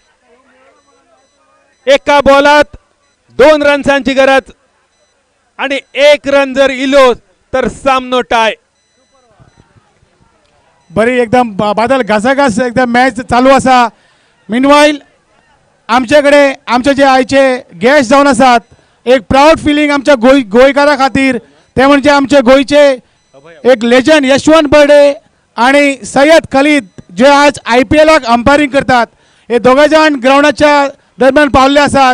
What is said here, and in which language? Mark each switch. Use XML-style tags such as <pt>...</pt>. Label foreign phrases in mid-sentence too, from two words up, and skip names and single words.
<kok>एका बॉलात 2 रन्सांची गरज आणि 1 रन जर इलो तर सामनो टाय. बरी एकदम बादल घासाघास एकदम मॅच चालू असा. मिनवाईल आमच्याकडे आमचे जे आयचे गेस्ट जावन आसात एक</kok> <en>proud feeling</en> <kok>आमच्या गोंयकारा खातीर. ते म्हणजे आमचे गोंयचे एक लेजंड यशवंत बर्डे आणि सय्यद खलीद जे आज IPLाक अंपायरिंग करतात. हे दोघे जाण ग्राउंडाच्या दरम्यान पावले आसात.</kok>